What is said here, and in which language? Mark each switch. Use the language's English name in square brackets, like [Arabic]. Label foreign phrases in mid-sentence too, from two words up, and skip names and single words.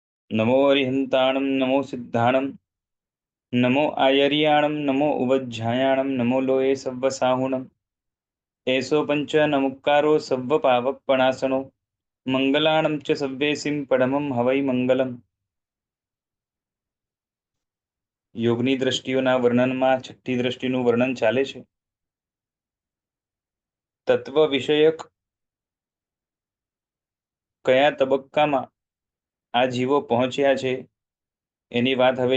[Prakrit languages] नमो अरिहन्ताणं नमो सिद्धाणं नमो आयर्याणं नमो उवज्झायाणं नमो लोये सव्वसाहुणम् एषो पंच नमुक्कारो सव्वपावकपणासनो मंगलाणं च सव्वेसिं परमं हवै मंगलम्। [Gujarati] યોગની દ્રષ્ટિઓના વર્ણનમાં છઠ્ઠી દ્રષ્ટિનું વર્ણન ચાલે છે। તત્વ વિષયક કયા તબક્કામાં આ જીવો પહોંચ્યા છે એની વાત હવે